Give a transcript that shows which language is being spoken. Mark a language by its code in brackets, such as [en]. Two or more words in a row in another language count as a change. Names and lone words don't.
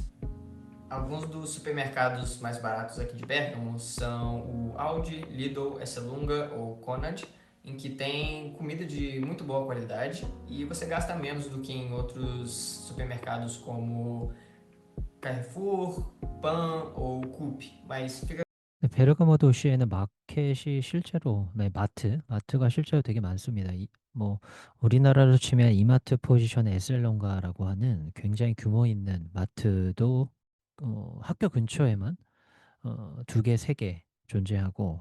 [pt] Alguns dos supermercados mais baratos aqui de Bergamo são o Aldi, Lidl, Esselunga ou Conad, em que tem comida de muito boa qualidade e você gasta menos do que em outros supermercados como Carrefour, Pan ou Coop, mas fica. [ko] 베르가모 도시에는 마켓이 실제로, 네, 마트가 실제로 되게 많습니다. 뭐 우리나라로 치면 이마트 포지션의 에슬론가라고 하는 굉장히 규모 있는 마트도 학교 근처에만 두 개, 세 개 존재하고